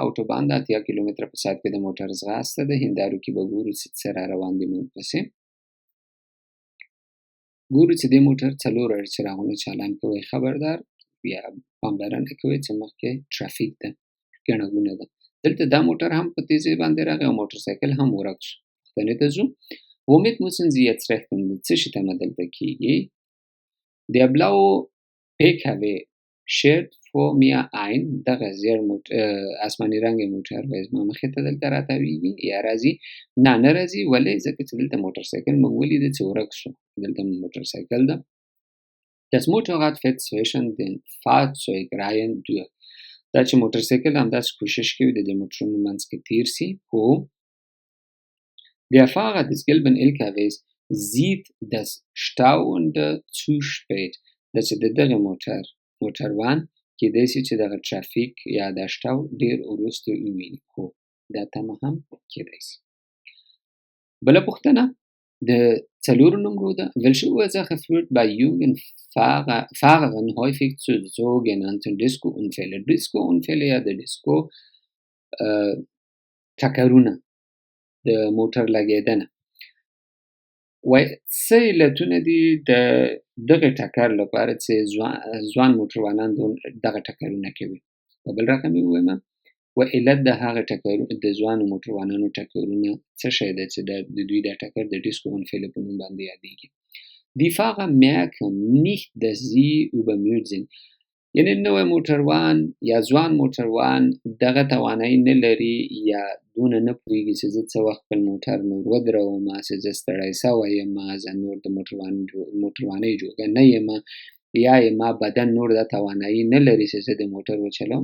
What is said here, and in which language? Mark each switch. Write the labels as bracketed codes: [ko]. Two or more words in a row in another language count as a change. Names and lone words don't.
[ps] اوټوبان د 80 کیلومتره په ساعت کې د موټر ځغاسته ده. هندارو کې به ګورو چې څه را روان دي موږ پسې. ګورو چې دې موټر 4 څراغونه چالان کوي. خبردار یا پاملرنه کوي چې مخکې ټرافیک ده، ګڼه ګوڼه ده. دلته دا موټر هم په تیزۍ باندې راغی او موټر سایکل هم ورک شو. پوښتنې ته ځو. [de] Womit müssen Sie jetzt rechnen؟ [ps] څه شي تمه دلته کېږي؟ [de] Der blaue PKW schert vor mir ein. [ps] دغه زیړ اسماني رنګ موټر وایي زما مخې ته دلته راتاویږي یا راځي؟ نه راځي. ولې؟ ځکه چې دلته موټر سایکل موږ ولیده چې ورک شو. دلته موټر سایکل ده. [de] Das Motorrad fährt zwischen den Fahrzeugreihen durch. [ps] دا چې موټر سایکل همداسې کوشش کوي د دې موټرونو منځ کې تیر سي. [de] خو Der Fahrer des gelben LKWs sieht das Stauende zu spät. [ps] دا چې د دغه موټروان کېدای شي چې دغه ټرافیک یا دا شټاو ډېر وروسته وویني. خو دا تمه هم کېدای شي. بله پوښتنه د 4 نمرو ده. [de] Welche Ursache führt bei jungen Fahrern häufig zu sogenannten Disco-Unfällen؟ [ps] Disco-Unfälle یا د ډیسکو ټکرونه د موټر لګېدنه. وایي څه علتونه دي د دغه ټکر لپاره چې ځوان موټروانان دغه ټکرونه کوي؟ په بل رقم یې ووایم و علت د هغه ټکرونو د ځوانو موټروانانو ټکرونه څه شی ده چې د دوی دا ټکر د ډیسکو اونفیله په نوم باندې یادېږي. [de] Die Fahrer merken nicht, dass sie übermüdet sind. [ps] یعنې نوی موټروان یا ځوان موټروان دغه توانایي نه لري یا دونه نه پوهېږي چې زه څه وخت خپل موټر نور ودرومه، چې زه ستړی سوی یم، زه نور د موټروانۍ جوګه نه یم، یا ما بدن نور دا توانایي نه لري چې زه د موټر وچلوم.